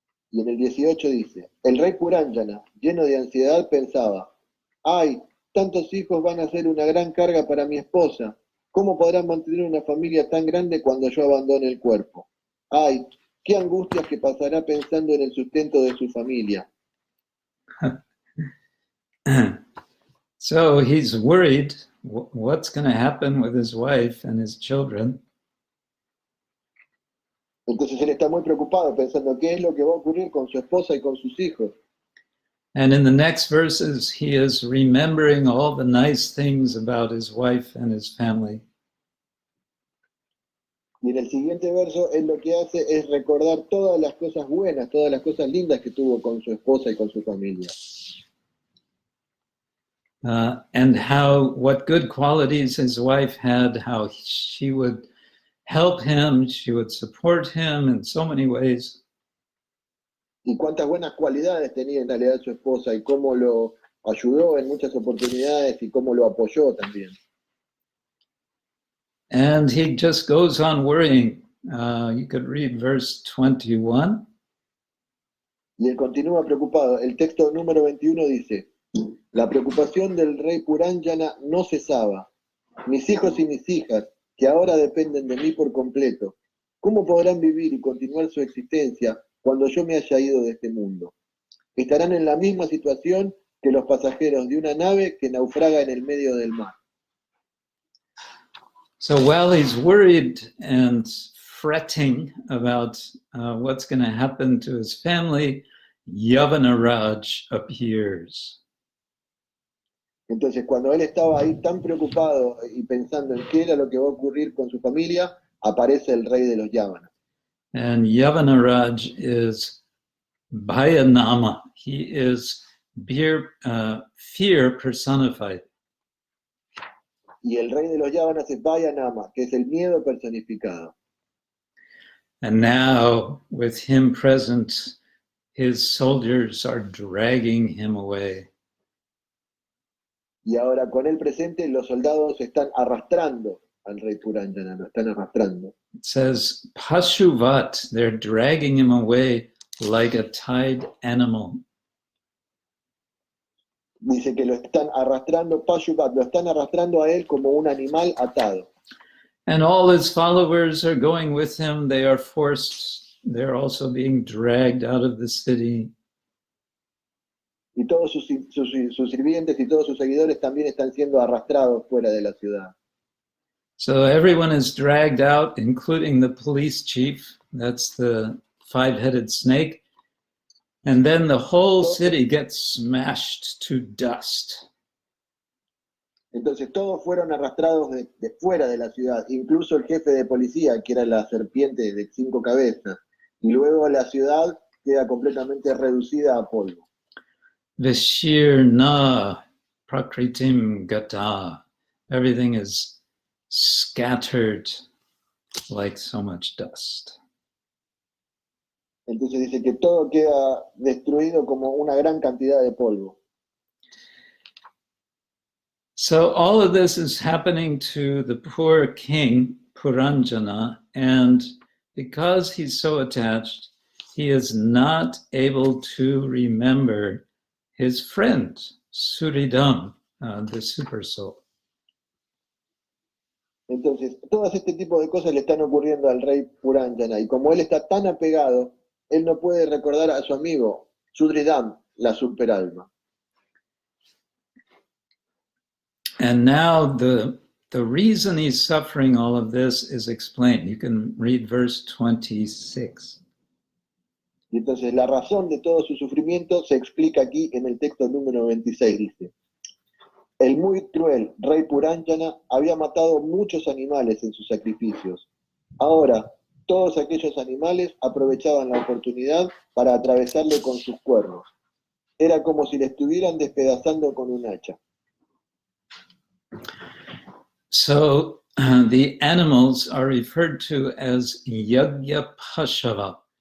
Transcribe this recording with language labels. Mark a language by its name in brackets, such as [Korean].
[Spanish] Y en el 18 dice: el rey Puranjana, lleno de ansiedad, pensaba: ¡ay! Tantos hijos van a ser una gran carga para mi esposa. ¿Cómo podrán mantener una familia tan grande cuando yo abandone el cuerpo? ¡Ay! ¡Qué angustias que pasará pensando en el sustento de su familia! [English] So he's worried what's going to happen with his wife and his children. [Spanish] Entonces él está muy preocupado pensando qué es lo que va a ocurrir con su esposa y con sus hijos. [English] And in the next verses, he is remembering all the nice things about his wife and his family. [Spanish] Y en el siguiente verso, él lo que hace es recordar todas las cosas buenas, todas las cosas lindas que tuvo con su esposa y con su familia. [English] And what good qualities his wife had, how she would help him, she would support him in so many ways. [Spanish] Y cuántas buenas cualidades tenía en realidad su esposa y cómo lo ayudó en muchas oportunidades y cómo lo apoyó también. [English] And he just goes on worrying. You could read verse 21. [Spanish] Y él continúa preocupado. El texto número 21 dice: la preocupación del rey Puranjana no cesaba. Mis hijos y mis hijas, que ahora dependen de mí por completo, ¿cómo podrán vivir y continuar su existencia cuando yo me haya ido de este mundo? Estarán en la misma situación que los pasajeros de una nave que naufraga en el medio del mar. [English] So while he's worried and fretting about what's going to happen to his family, Yavanaraj appears. [Spanish] Entonces, cuando él estaba ahí tan preocupado y pensando en qué era lo que va a ocurrir con su familia, aparece el rey de los Yavanas. [English] And Yavanaraj is Bhayanama. He is fear personified. [Spanish] Y el rey de los Yavanas es Vayanama, que es el miedo personificado. [English] And now, with him present, his soldiers are dragging him away. [Spanish] Y ahora con él presente, los soldados están arrastrando al rey Puranjana, lo están arrastrando. [English] It says, Pashuvat, they're dragging him away like a tied animal. [Spanish] Dice que lo están arrastrando, Pashupat, lo están arrastrando a él como un animal atado. [English] And all his followers are going with him. They are forced, they're also being dragged out of the city. [Spanish] Y todos sus sirvientes y todos sus seguidores también están siendo arrastrados fuera de la ciudad. [English] So everyone is dragged out, including the police chief. That's the five-headed snake. And then the whole city gets smashed to dust. [Spanish] Entonces todos fueron arrastrados de fuera de la ciudad, incluso el jefe de policía, que era la serpiente de 5 cabezas. Y luego la ciudad queda completamente reducida a polvo. [Sanskrit] Vishirna prakritim gata. [English] Everything is scattered like so much dust. [Spanish] Entonces dice que todo queda destruido como una gran cantidad de polvo. [English] So all of this is happening to the poor king, Puranjana, and because he's so attached, he is not able to remember his friend, Suridam, the super soul. [Spanish] Entonces, todo este tipo de cosas le están ocurriendo al rey Puranjana, y como él está tan apegado, él no puede recordar a su amigo, Sudridam, la superalma. [English] And now the reason he's suffering all of this is explained. You can read verse 26. [Spanish] Y entonces la razón de todo su sufrimiento se explica aquí en el texto número 26, dice: el muy cruel rey Puranjana había matado muchos animales en sus sacrificios. Ahora, todos aquellos animales aprovechaban la oportunidad para atravesarle con sus cuernos. Era como si le estuvieran despedazando con un hacha. [English] So the animals are referred to as Yagya Pashava.